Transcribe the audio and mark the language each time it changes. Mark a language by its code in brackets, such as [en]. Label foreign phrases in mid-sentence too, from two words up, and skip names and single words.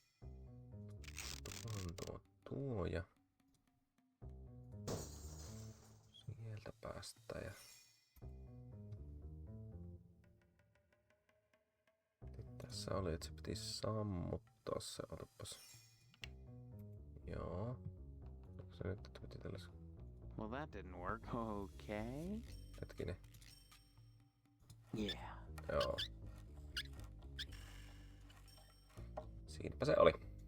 [fi] Tuo ja sieltä päästään ja tässä oli, että se piti sammuttaa se, otapas. Joo. Onko se nyt, että piti tällaisen? [en] Well, that didn't work. Okay. [fi] Hetkinen. Yeah. Joo. Siinäpä se oli.